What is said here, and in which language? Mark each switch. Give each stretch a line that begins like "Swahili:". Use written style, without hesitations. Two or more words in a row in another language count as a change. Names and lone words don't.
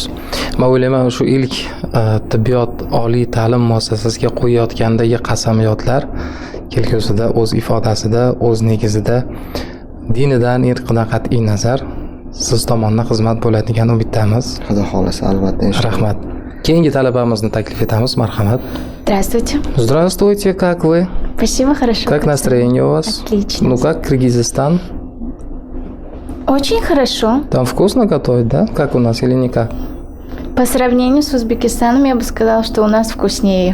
Uzbek: Men o'ylayman shu ilk tibbiyot oliy ta'lim muassasasiga qo'yayotgandagi qasamyodlar kelgusida o'z ifodasida, o'z negizida dinidan, irqidan qat'iy nazar siz tomonidan xizmat bo'ladi degan umiddamiz. Xudo xolasa, albatta inshaalloh. Rahmat. Keyingi talabamizni taklif etamiz, marhamat.
Russian: Здравствуйте. Здравствуйте, как вы? Спасибо, хорошо. Как настроение у вас? Отлично. Ну как Киргизстан? Очень хорошо. Там вкусно готовят, да? Как у нас или никак? По сравнению с Узбекистаном, я бы сказала, что у нас вкуснее.